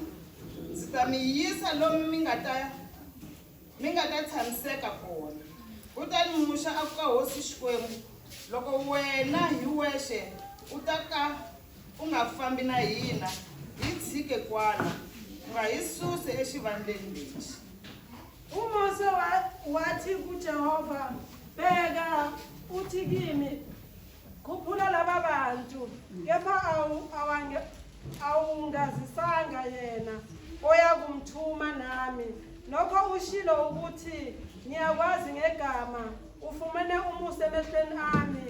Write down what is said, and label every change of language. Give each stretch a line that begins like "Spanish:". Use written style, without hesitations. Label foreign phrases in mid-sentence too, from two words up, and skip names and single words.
Tsonga: Ndzi ta mi yisa lomu mi nga ta tshamiseka kona. Kutani Musa a ku ka hosi Xikwembu, loko wena hi wexe u ta ka u nga fambi na hina, hi tshike kwana, u nga hi susi exivandleni lexi.
Zulu: uMose wathi kuJehova, bheka uthi kimi, khuphula laba bantu, kepha awungazisanga yena oyakumthuma nami. Nokho ushilo ukuthi ngiyakwazi ngegama, ufumene umusa emehlweni ami.